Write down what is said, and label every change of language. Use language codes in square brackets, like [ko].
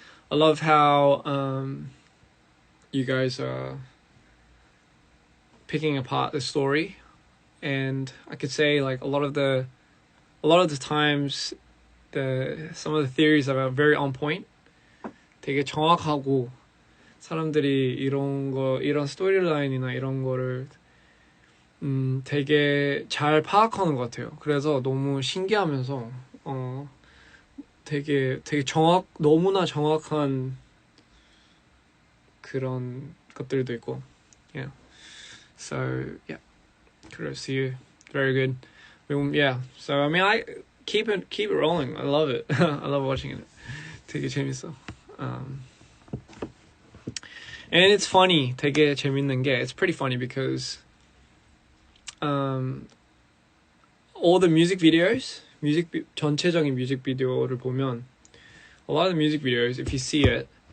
[en] I love how you guys are picking apart the story, and I could say like a lot of the times some of the theories are very on point. [ko] 되게 정확하고 사람들이 이런 스토리라인이나 이런 거를 되게 잘 파악하는 것 같아요. 그래서 너무 신기하면서 되게 너무나 정확한 그런 것들도 있고. [en] Yeah. So yeah, kudos to you. Very good. Yeah. So I mean, I keep it rolling. I love it. I love watching it. [ko] 되게 재밌어. [en] And it's funny. [ko] 되게 재밌는 게 [en] it's pretty funny because all the music videos, [ko] 전체적인 뮤직 비디오를 보면 [en] a lot of the music videos, if you see it,